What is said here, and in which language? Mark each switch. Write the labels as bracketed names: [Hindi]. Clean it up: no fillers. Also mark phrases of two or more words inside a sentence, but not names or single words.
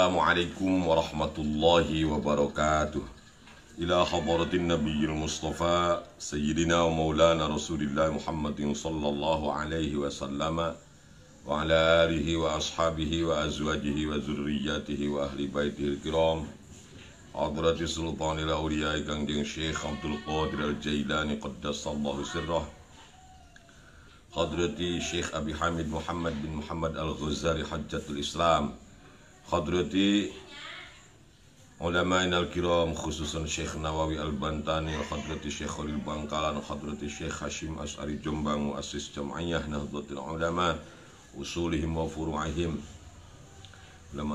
[Arabic] السلام عليكم ورحمة الله وبركاته. إلى حضرة النبي المصطفى سيدنا ومولانا رسول الله محمد صلى الله عليه وسلم وعلى آله وأصحابه وأزواجه وذريته وأهل بيته الكرام. Hadrati sultanil awliya Kangjeng Syekh Abdul Qadir Al-Jailani qaddasallahu sirrah. Hadrati Syekh Abi Hamid Muhammad bin Muhammad Al-Ghazali Hajjatul Islam. Hadrati ulama'in al-kiram khususan Syekh Nawawi Al-Bantani, hadrati Syekh Khalil Bangkalan, hadrati Syekh Hashim As'ari Jombang, muassis Jam'iyah Nahdlatul Ulama, usulihim wa furu'ihim, ulama